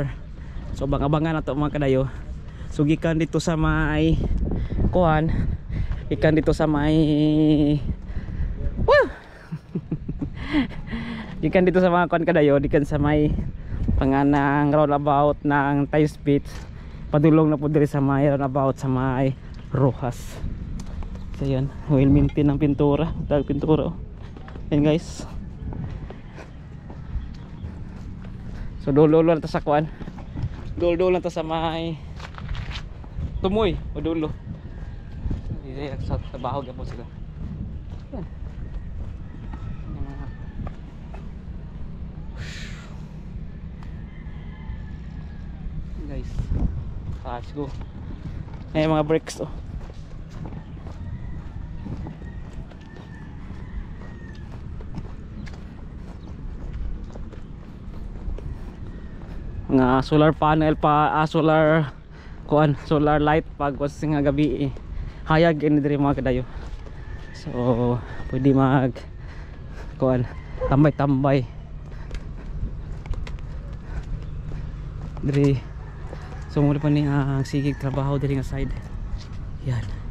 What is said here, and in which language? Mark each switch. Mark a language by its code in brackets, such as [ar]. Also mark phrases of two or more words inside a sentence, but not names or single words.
[ceb] So bang-abangan na to mga kadayo. So gikan dito sa may kuan. Gikan dito sa may gikan dito sa mga kuan kadayo, gikan sa may panganang roundabout ng Times Beach. Padulong na po diri sa may roundabout sa may Rojas. So yan, [en] well maintain [ceb] ng pintura. Dag pintura oh. Yan guys. So dulo lang ta sa kuan. Dulo lang ta sa may Tumoy o dulo. Dili sa trabaho gyapon sila. Yan. Guys, [en] let's go. [ceb] Ay mga brakes oh. Mga [en] solar panel [ceb] pa, solar kuan, [en] solar light [ceb] pag was nga gabi hayag ini diri mga kadayo. So pwede mag kuan tambay-tambay diri. So muli pa ni ang sigig trabaho diri nga side. Yan.